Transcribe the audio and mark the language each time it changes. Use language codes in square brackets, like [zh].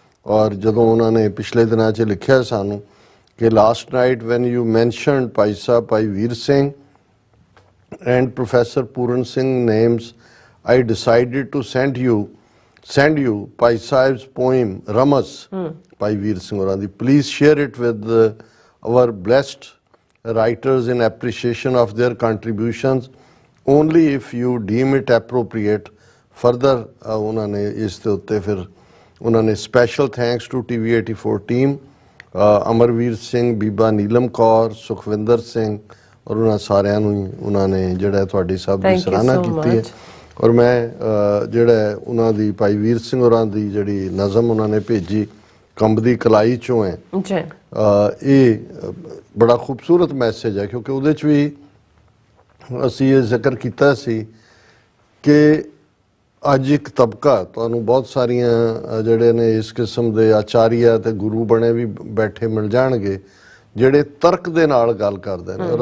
[pa] ਔਰ ਜਦੋਂ ਉਹਨਾਂ ਨੇ ਪਿਛਲੇ ਦਿਨਾਂ 'ਚ ਲਿਖਿਆ ਸਾਨੂੰ ਕਿ [en] Last night when you mentioned Bhai Sahib Bhai Veer Singh and Professor Puran Singh names, I decided to send you Pai Sahib's poem Ramaz, Pai Veer Singh Orandi. Please share it with our blessed writers in appreciation of their contributions, only if you deem it appropriate. [pa] Further, ਉਹਨਾਂ ਨੇ ਇਸ ਦੇ ਉੱਤੇ ਫਿਰ ਉਹਨਾਂ ਨੇ [en] special thanks to TV84 team, [pa] Amarveer Singh, ਬੀਬਾ ਨੀਲਮ ਕੌਰ, ਸੁਖਵਿੰਦਰ ਸਿੰਘ, ਔਰ ਉਹਨਾਂ ਸਾਰਿਆਂ ਨੂੰ ਉਹਨਾਂ ਨੇ ਜਿਹੜਾ ਤੁਹਾਡੀ ਸਭ ਦੀ ਸਰਾਹਨਾ ਕੀਤੀ ਹੈ। ਔਰ ਮੈਂ ਜਿਹੜਾ ਉਹਨਾਂ ਦੀ ਭਾਈ ਵੀਰ ਸਿੰਘ ਹੋਰਾਂ ਦੀ ਜਿਹੜੀ ਨਜ਼ਮ ਉਹਨਾਂ ਨੇ ਭੇਜੀ ਕੰਬਦੀ ਕਲਾਈ ਚੋਂ ਹੈ, ਇਹ ਬੜਾ ਖੂਬਸੂਰਤ ਮੈਸੇਜ ਹੈ, ਕਿਉਂਕਿ ਉਹਦੇ 'ਚ ਵੀ ਅਸੀਂ ਇਹ ਜ਼ਿਕਰ ਕੀਤਾ ਸੀ ਕਿ ਅੱਜ ਇੱਕ ਤਬਕਾ, ਤੁਹਾਨੂੰ ਬਹੁਤ ਸਾਰੀਆਂ ਜਿਹੜੇ ਨੇ ਇਸ ਕਿਸਮ ਦੇ ਆਚਾਰੀਆ ਤੇ ਗੁਰੂ ਬਣੇ ਵੀ ਬੈਠੇ ਮਿਲ ਜਾਣਗੇ ਜਿਹੜੇ ਤਰਕ ਦੇ ਨਾਲ ਗੱਲ ਕਰਦੇ ਨੇ।